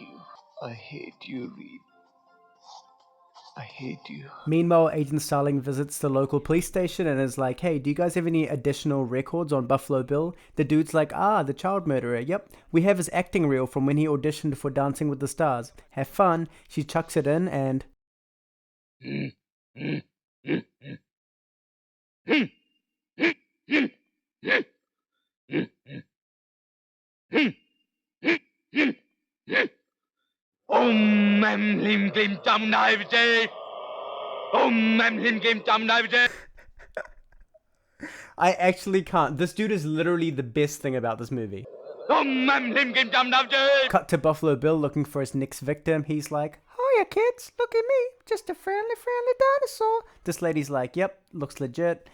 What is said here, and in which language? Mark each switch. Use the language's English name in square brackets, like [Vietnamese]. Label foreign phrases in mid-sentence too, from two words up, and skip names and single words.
[English] I don't like you. I hate you, Reed. I hate you. Meanwhile, Agent Starling visits the local police station and is like, hey, do you guys have any additional records on Buffalo Bill? The dude's like, the child murderer. Yep, we have his acting reel from when he auditioned for Dancing with the Stars. Have fun. She chucks it in and... Om Mem Lim Glim Tam Nai Vijay. Om Mem Lim Glim Tam Nai Vijay. I actually can't. This dude is literally the best thing about this movie. Om Mem Lim Glim Tam Nai Vijay. Cut to Buffalo Bill looking for his next victim. He's like, hiya kids, look at me, just a friendly dinosaur. This lady's like, yep, looks legit.